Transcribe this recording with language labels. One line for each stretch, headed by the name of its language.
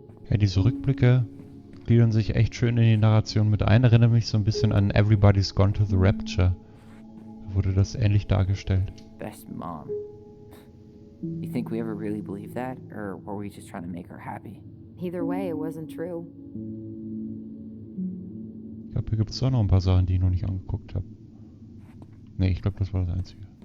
German: Ja, diese Rückblicke gliedern sich echt schön in die Narration mit ein. Erinnert mich so ein bisschen an Everybody's Gone to the Rapture. Da wurde das ähnlich dargestellt.
English: Best mom. You think we ever really believed that, or were we just trying to make her happy? Either way, it wasn't true.
German: Ich glaube, hier gibt es auch noch ein paar Sachen, die ich noch nicht angeguckt habe. Ne, ich glaube, das war das Einzige.